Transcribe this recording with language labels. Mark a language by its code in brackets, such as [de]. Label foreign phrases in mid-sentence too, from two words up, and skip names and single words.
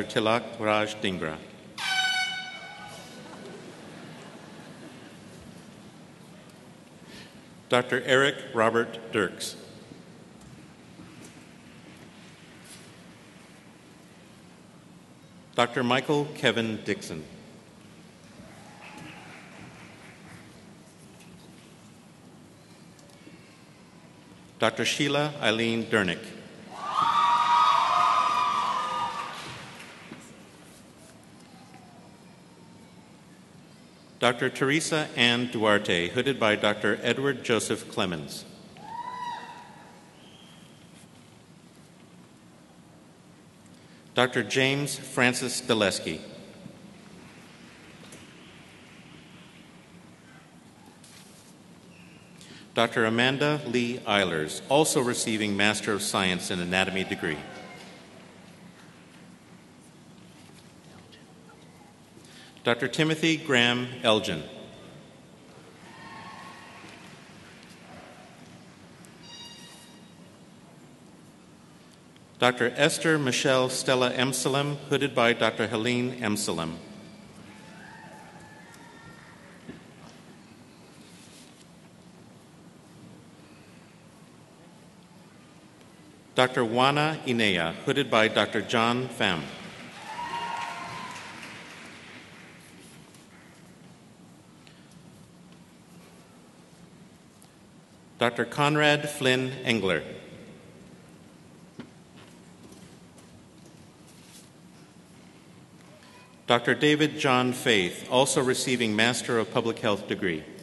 [en] Tilak Raj Dhingra. Dr. Eric Robert Dirks. Dr. Michael Kevin Dixon. Dr. Sheila Eileen Dernick. Dr. Teresa Ann Duarte, hooded by Dr. Edward Joseph Clemens. Dr. James Francis Deleski. Dr. Amanda Lee Eilers, also receiving Master of Science in Anatomy degree. Dr. Timothy Graham Elgin. Dr. Esther Michelle Stella Emsalem, hooded by Dr. Helene Emsalem. Dr. Juana Inea, hooded by Dr. John Pham. Dr. Conrad Flynn Engler. Dr. David John Faith, also receiving Master of Public Health degree.